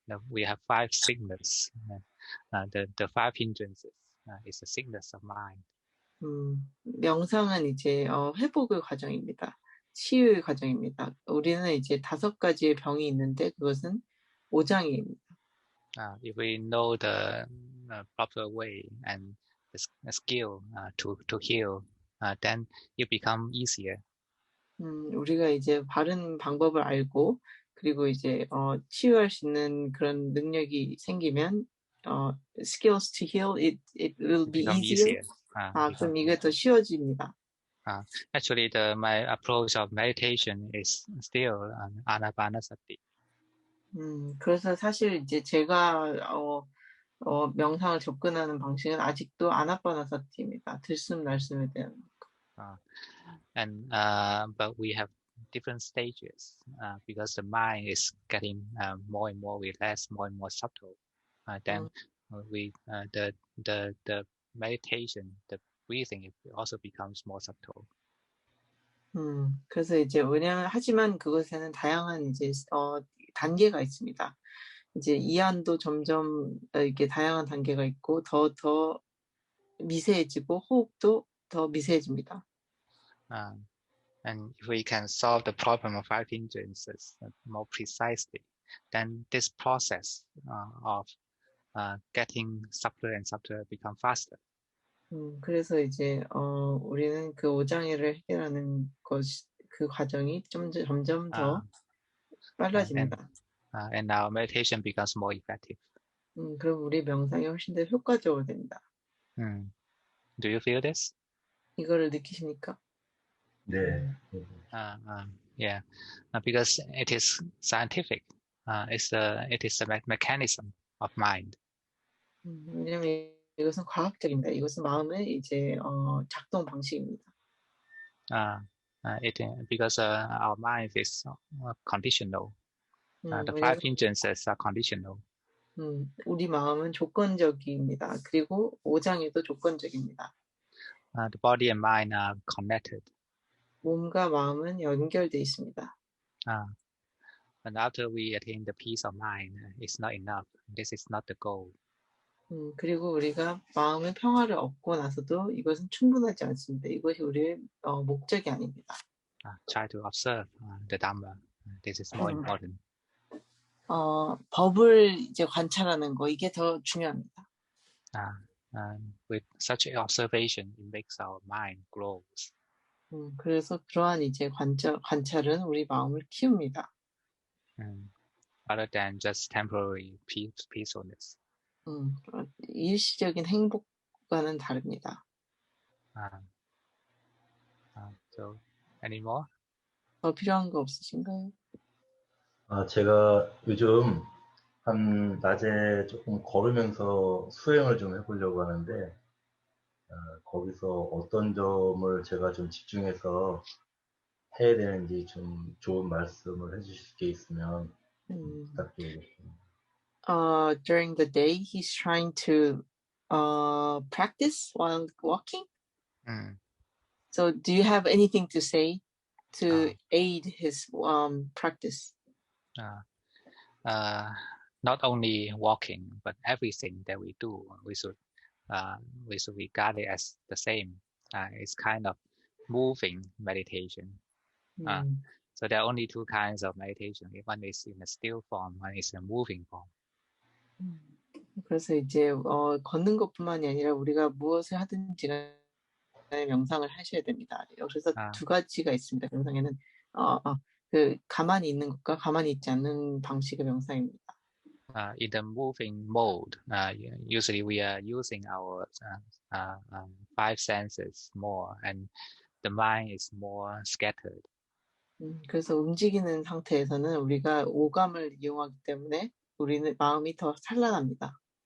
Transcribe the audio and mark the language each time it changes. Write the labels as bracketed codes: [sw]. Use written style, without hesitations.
[en] We have 5 sicknesses. The 5 hindrances is the sickness of mind. [ko] 명상은 이제 회복의 과정입니다. 치유의 과정입니다. 우리는 이제 5가지의 병이 있는데 그것은 오장입니다. [en] If we know the proper way and the skill to heal, then it become easier. [ko] 우리가 이제 바른 방법을 알고 그리고 이제 치유할 수 있는 그런 능력이 생기면 [en] skills to heal it will be easier. [ko] 그럼 이게 더 쉬워집니다. [en] Actually, my approach of meditation is still anapanasati. [ko] 그래서 사실 이제 제가 명상을 접근하는 방식은 아직도 아나파나사티입니다. 들숨 날숨에 대한. [en] And but we have different stages because the mind is getting more and more relaxed, more and more subtle. Then we the meditation, the breathing, it also becomes more subtle. [ko] 그래서 이제 하지만 그것에는 다양한 이제 단계가 있습니다. 이제 이완도 점점 이렇게 다양한 단계가 있고 더 미세해지고 호흡도 더 미세해집니다. [en] And if we can solve the problem of 5 hindrances more precisely, then this process of getting subtler and subtler become faster. [ko] 그래서 이제 우리는 그 오장애를 해결하는 그 과정이 점점 더 빨라집니다. [en] And our meditation becomes more effective. [ko] 그럼 우리 명상이 훨씬 더 효과적으로 됩니다. [en] Do you feel this? [ko] 이거를 느끼십니까? 네. [en] Yeah, because it is scientific. It is a mechanism of mind. [ko] 왜냐면 이것은 과학적입니다. 이것은 마음의 이제 작동 방식입니다. [en] Because our mind is conditional. The 5 hindrances are conditional. [ko] 우리 마음은 조건적입니다. 그리고 오장애도 조건적입니다. [en] The body and mind are connected. [ko] 몸과 마음은 연결돼 있습니다. [en] And after we attain the peace of mind, it's not enough. This is not the goal. [ko] 그리고 우리가 마음의 평화를 얻고 나서도 이것은 충분하지 않습니다. 이것이 우리의 목적이 아닙니다. [en] Try to observe the Dhamma. This is more important. [ko] 법을 이제 관찰하는 거 이게 더 중요합니다. [en] With such observation, it makes our mind grows. [ko] 그래서 그러한 이제 관찰은 우리 마음을 키웁니다. [en] Rather than just temporary peacefulness. [ko] 일시적인 행복과는 다릅니다. [en] So, any more? [ko] 더 필요한 거 없으신가요? 제가 요즘 낮에 조금 걸으면서 수행을 좀 해보려고 하는데 거기서 어떤 점을 제가 좀 집중해서 해야 되는지 좀 좋은 말씀을 해주실 게 있으면 부탁드리겠습니다. [en] During the day, he's trying to practice while walking. So, do you have anything to say to aid his practice. Not only walking, but everything that we do, we should regard it as the same. It's kind of moving meditation. So there are only two kinds of meditation. One is in a still form, one is in a moving form. [ko] 그래서 이제 걷는 것뿐만이 아니라 우리가 무엇을 하든지 간에 명상을 하셔야 됩니다. 그래서 두 가지가 있습니다. 명상에는 그 가만히 있는 것과 가만히 있지 않는 방식의 명상입니다. [en] In the moving mode, usually we are using our five senses more, and the mind is more scattered. [ko] 그래서 움직이는 상태에서는 우리가 오감을 이용하기 때문에 우리는 마음이 더 산란합니다.